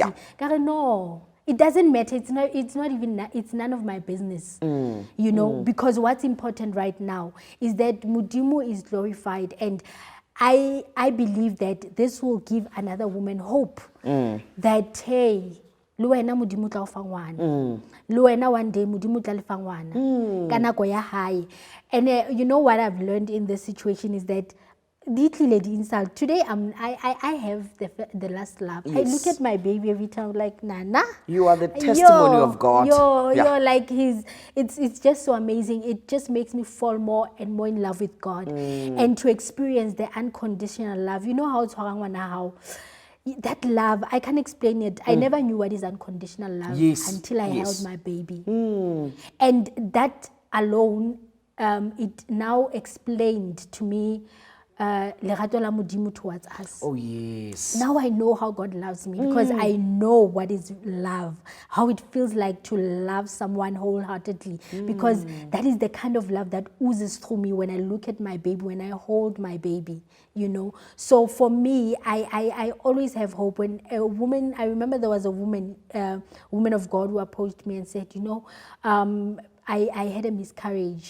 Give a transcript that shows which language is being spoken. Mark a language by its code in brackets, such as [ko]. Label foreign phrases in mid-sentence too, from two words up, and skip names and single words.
[en] Yeah. Kare, no. It doesn't matter. It's not even. It's none of my business. You know, because what's important right now is that Mudimu is glorified, and I believe that this will give another woman hope that, [st] hey, luena Mudimu tla fa ngwana, luena one day Mudimu tla le fa ngwana ka nako ya hae. [en] And you know what I've learned in this situation is that insult. Today I have the last laugh. Yes. I look at my baby every time like, Nana. You are the testimony of God. You're like it's just so amazing. It just makes me fall more and more in love with God, and to experience the unconditional love. You know how that love, I can't explain it. I never knew what is unconditional love until I held my baby. And that alone, it now explained to me [st] lerato la Modimo [en] towards us. Oh yes. Now I know how God loves me, because I know what is love, how it feels like to love someone wholeheartedly, because that is the kind of love that oozes through me when I look at my baby, when I hold my baby, you know. So for me, I always have hope. When a woman, I remember there was a woman of God who approached me and said, you know, I had a miscarriage.